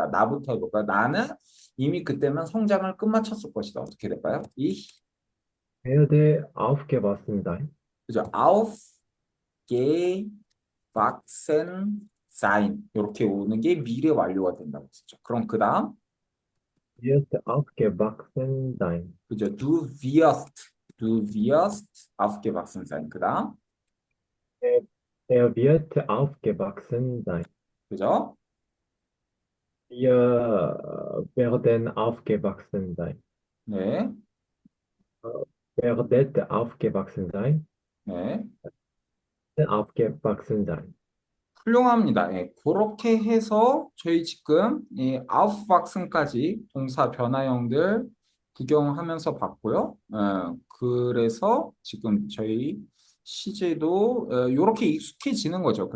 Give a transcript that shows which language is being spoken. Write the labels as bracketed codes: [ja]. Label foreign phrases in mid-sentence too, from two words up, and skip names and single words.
[ko] 나부터 해볼까? 나는 이미 그때면 성장을 끝마쳤을 것이다. 어떻게 될까요? [de] werde aufgewachsen sein. [ko] 그죠? [de] aufgewachsen sein. [ko] 이렇게 오는 게 미래 완료가 된다고 했죠. 그럼 그 다음 [de] Wird aufgewachsen sein. [ko] 그죠? [de] du wirst aufgewachsen sein. [ko] 그 다음 [de] Er, er wird aufgewachsen sein. [ko] 그죠? [de] Wir werden aufgewachsen sein. [ko] 네, [de] Werdet aufgewachsen sein. [ko] 네. [de] aufgewachsen sein. [ko] 훌륭합니다. 예, 그렇게 해서 저희 지금 이 aufwachsen까지 동사 변화형들 구경하면서 봤고요. 그래서 지금 저희 시제도 이렇게 익숙해지는 거죠.